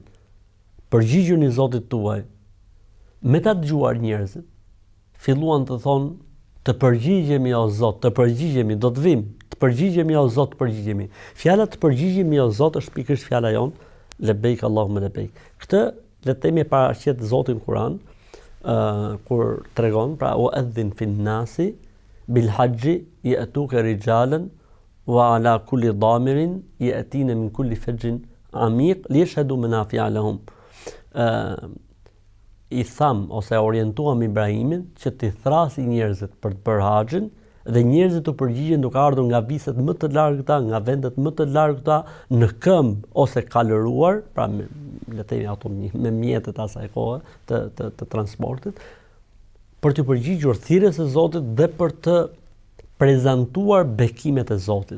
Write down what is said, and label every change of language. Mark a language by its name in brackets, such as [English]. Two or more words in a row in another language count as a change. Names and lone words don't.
[Albanian] Përgjigjuni Zotit tuaj. Me ta dëgjuar njerëzit, filluan të thonë: "Të përgjigjemi o Zot, të përgjigjemi, do të vim, të përgjigjemi o Zot, të përgjigjemi." Fjala të përgjigjemi o Zot është pikërisht fjala jon, [Arabic] لبيك اللهم لبيك. [Albanian] Këtë le të themi paraqet Zoti në Kur'an, kur tregon, pra [Arabic] وأذن في الناس بالحج يأتوك رجالا وعلى كل ضامر يأتين من كل فج عميق ليشهدوا منافع لهم. [Albanian] I tham ose orientuam Ibrahimin që t'i thrasi njerëzit për të bërë haxhin dhe njerëzit të përgjigjen duke ardhur nga viset më të largëta, nga vendet më të largëta, në këmbë ose kalëruar, pra le të themi ato me mjetet asaj kohe të transportit, për të përgjigjur thirrjes së Zotit dhe për të prezantuar bekimet e Zotit.